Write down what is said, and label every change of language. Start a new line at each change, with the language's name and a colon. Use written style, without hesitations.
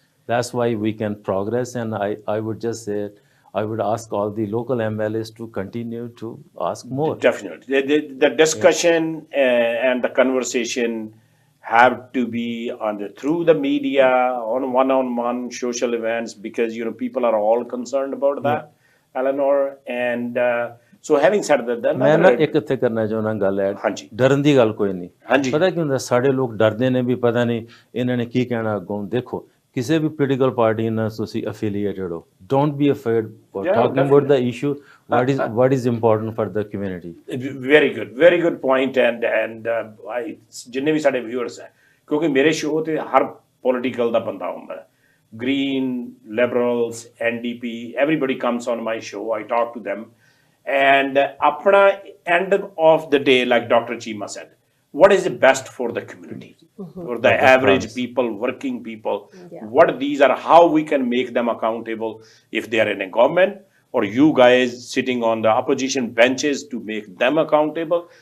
English: That's why we can progress. And I would just say, I would ask all the local MLAs to continue to ask more. Definitely. The discussion and the conversation have to be through the media, on one-on-one social events, because, people are all concerned about that, Elenore. And so having said that,
Punjabi: ਮੈਂ ਨਾ ਇੱਕ ਇੱਥੇ ਕਰਨਾ ਚਾਹੁੰਦਾ ਗੱਲ add ਡਰਨ ਦੀ ਗੱਲ ਕੋਈ ਨਹੀਂ ਪਤਾ ਕੀ ਹੁੰਦਾ ਸਾਡੇ ਲੋਕ ਡਰਦੇ ਨੇ ਵੀ ਪਤਾ ਨਹੀਂ ਇਹਨਾਂ ਨੇ ਕੀ ਕਹਿਣਾ ਅੱਗੋਂ ਦੇਖੋ ਕਿਸੇ ਵੀ ਪੋਲੀਟੀਕਲ ਪਾਰਟੀ ਨਾਲ ਤੁਸੀਂ ਅਫੀਲੀਏਟਡ ਹੋ
English: Don't be afraid for talking about the issue what is important for the community. very good point.
Punjabi: And ਜਿੰਨੇ ਵੀ ਸਾਡੇ viewers ਹੈ ਕਿਉਂਕਿ ਮੇਰੇ ਸ਼ੋਅ ਤੇ ਹਰ ਪੋਲੀਟੀਕਲ ਦਾ ਬੰਦਾ ਹੁੰਦਾ green, liberals, NDP,
English: everybody comes on my show. I talk to them. And apna end of the day, like Dr. Cheema said, what is the best for the community, for the average people, working people? What these are, how we can make them accountable if they are in a government, or you guys sitting on the opposition benches to make them accountable.